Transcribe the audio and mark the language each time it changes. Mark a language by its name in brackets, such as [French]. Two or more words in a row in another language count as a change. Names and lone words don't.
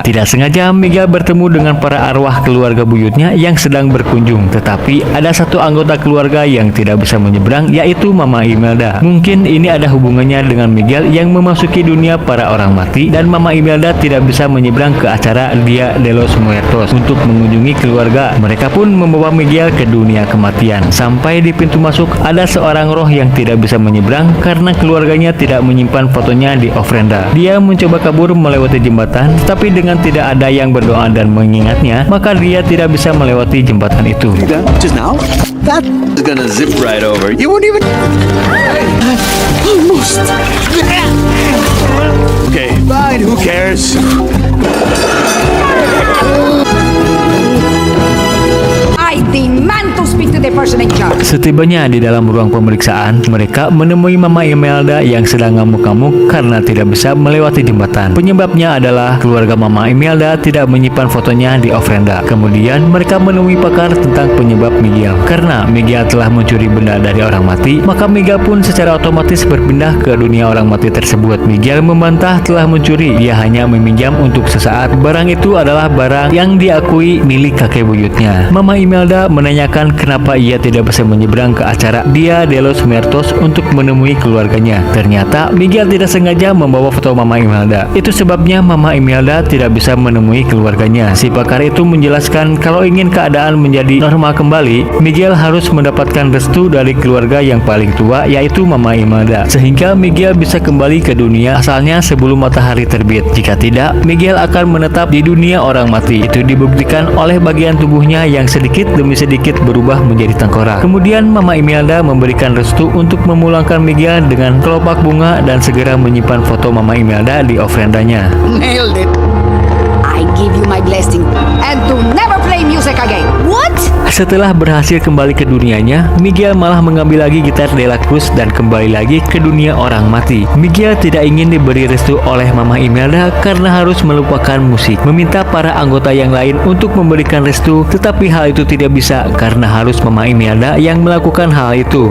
[Indonesian] Tidak sengaja Miguel bertemu dengan para arwah keluarga buyutnya yang sedang berkunjung. Tetapi ada satu anggota keluarga yang tidak bisa menyeberang, yaitu Mama Imelda. Mungkin ini ada hubungannya dengan Miguel yang memasuki dunia para orang mati, dan Mama Imelda tidak bisa menyeberang ke acara Dia de los Muertos untuk mengunjungi keluarga. Mereka pun membawa Miguel ke dunia kematian. Sampai di pintu masuk, ada seorang roh yang tidak bisa menyeberang karena keluarganya tidak menyimpan fotonya di ofrenda. Dia mencoba kabur melewati jembatan, tapi dengan tidak ada yang berdoa dan mengingatnya, maka dia tidak bisa melewati jembatan itu. [English] Just now? That is gonna zip right over. You won't even. Almost. Okay, fine. Who cares? I demand to speak to the person in charge. [Indonesian] Setibanya di dalam ruang pemeriksaan, mereka menemui Mama Imelda yang sedang ngamuk-ngamuk karena tidak bisa melewati jembatan. Penyebabnya adalah keluarga Mama Imelda tidak menyimpan fotonya di ofrenda. Kemudian mereka menemui pakar tentang penyebab Miguel. Karena Miguel telah mencuri benda dari orang mati, maka Miguel pun secara otomatis berpindah ke dunia orang mati tersebut. Miguel membantah telah mencuri, dia hanya meminjam untuk sesaat. Barang itu adalah barang yang diakui milik kakek buyutnya. Mama Imelda menanyakan kenapa ia tidak bisa menyeberang ke acara Dia de los Muertos untuk menemui keluarganya. Ternyata Miguel tidak sengaja membawa foto Mama Imelda. Itu sebabnya Mama Imelda tidak bisa menemui keluarganya. Si pakar itu menjelaskan kalau ingin keadaan menjadi normal kembali, Miguel harus mendapatkan restu dari keluarga yang paling tua, yaitu Mama Imelda, sehingga Miguel bisa kembali ke dunia asalnya sebelum matahari terbit. Jika tidak, Miguel akan menetap di dunia orang mati. Itu dibuktikan oleh bagian tubuhnya yang sedikit demi sedikit berubah menjadi tengkorak. Kemudian Mama Imelda memberikan restu untuk memulangkan Miguel dengan kelopak bunga dan segera menyimpan foto Mama Imelda di ofrendanya. [English] Nailed it. I give you my blessing and to never play music again. What? [Indonesian] Setelah berhasil kembali ke dunianya, Miguel malah mengambil lagi gitar De La Cruz dan kembali lagi ke dunia orang mati. Miguel tidak ingin diberi restu oleh Mama Imelda karena harus melupakan musik. Meminta para anggota yang lain untuk memberikan restu, tetapi hal itu tidak bisa karena harus Mama Imelda yang melakukan hal itu.